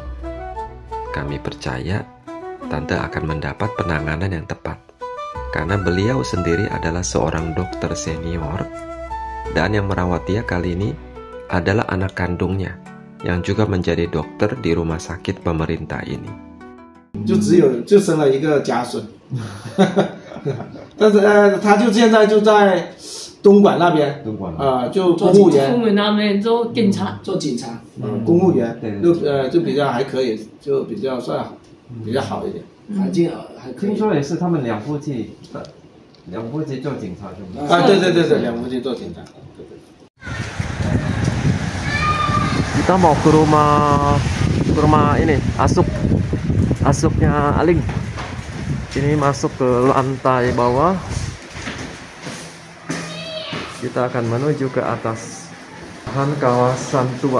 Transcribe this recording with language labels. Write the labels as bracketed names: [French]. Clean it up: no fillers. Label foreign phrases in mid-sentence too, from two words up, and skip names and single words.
[Indonesian] Kami percaya tante akan mendapat penanganan yang tepat karena beliau sendiri adalah seorang dokter senior dan yang merawat dia kali ini adalah anak kandungnya yang juga menjadi dokter di rumah sakit pemerintah ini. [Chinese] 就生了一个家孙，但是他就现在就在东莞那边，就公务员，公务员那边做警察，公务员，就比较还可以，就比较算比较好一点，环境还可以。听说也是他们两夫妻做警察是吗？啊，对，两夫妻做警察。 [Indonesian] Kita mau ke rumah ini, asupnya Aling. Ini masuk ke lantai bawah. Kita akan menuju ke atas kawasan tua.